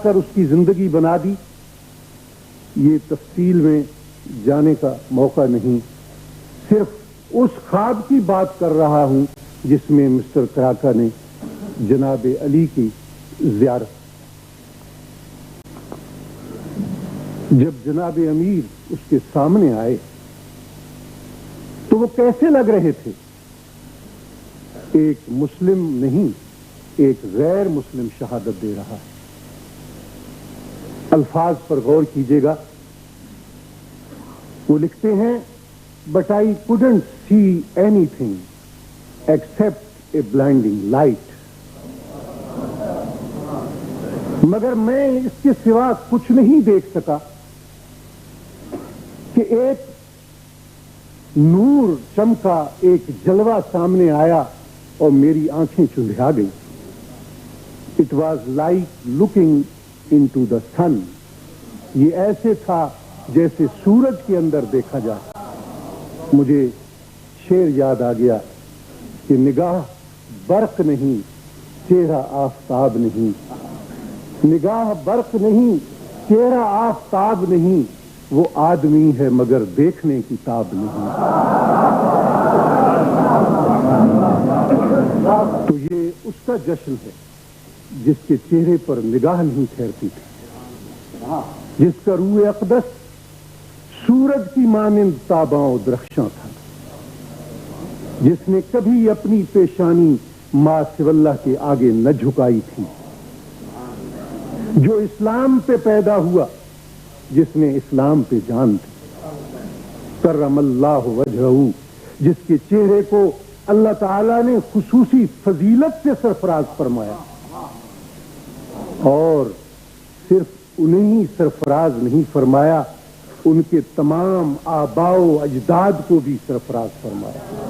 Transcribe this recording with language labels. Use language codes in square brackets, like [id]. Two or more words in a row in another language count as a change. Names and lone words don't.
[ur] کر اس کی زندگی بنا دی، یہ تفصیل میں جانے کا موقع نہیں، صرف اس خواب کی بات کر رہا ہوں جس میں مسٹر کراکا نے جناب علی کی زیارت، جب جناب امیر اس کے سامنے آئے تو وہ کیسے لگ رہے تھے؟ ایک مسلم نہیں، ایک غیر مسلم شہادت دے رہا ہے۔ الفاظ پر غور کیجیے گا، وہ لکھتے ہیں [en] But I couldn't see anything except a blinding light، [ur] مگر میں اس کے سوا کچھ نہیں دیکھ سکا کہ ایک نور چمکا، ایک جلوہ سامنے آیا اور میری آنکھیں چندھیا گئیں۔ [en] It was like looking into the sun، [ur] یہ ایسے تھا جیسے سورج کے اندر دیکھا جائے۔ مجھے شعر یاد آ گیا کہ نگاہ برق نہیں، چہرہ آفتاب نہیں، نگاہ برق نہیں، چہرہ آفتاب نہیں، وہ آدمی ہے مگر دیکھنے کی تاب نہیں۔ تو یہ اس کا جشن ہے جس کے چہرے پر نگاہ نہیں ٹھہرتی تھی، جس کا روح اقدس سورج کی مانند تاباں و درخشاں تھا، جس نے کبھی اپنی پیشانی [ar] ما سوی اللہ [ur] کے آگے نہ جھکائی تھی، جو اسلام پہ پیدا ہوا، جس نے اسلام پہ جان دی، [ar] کرم اللہ وجہہ، [ur] جس کے چہرے کو اللہ تعالیٰ نے خصوصی فضیلت سے سرفراز فرمایا، اور صرف انہیں ہی سرفراز نہیں فرمایا، ان کے تمام آباء و اجداد کو بھی سرفراز فرمایا۔